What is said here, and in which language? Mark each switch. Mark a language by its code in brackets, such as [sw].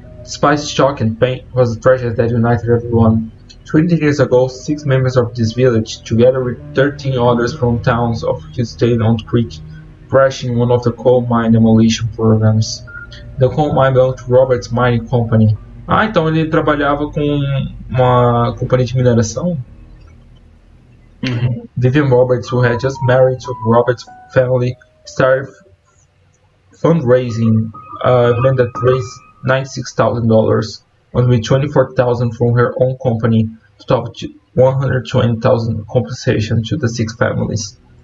[en] Despite shock and pain, it was a tragedy that united everyone. 20 years ago, 6 members of this village, together with 13 others from towns of Hillstate-on Creek, crashed in one of the coal mine demolition programs. The coal mine belonged to Roberts Mining Company. [pt] Então ele trabalhava com uma companhia de mineração? [en] Vivian Roberts, who had just married to Roberts' family, started fundraising event that raised $96,000, with $24,000 from her own company, to top $120,000 compensation to the 6 families.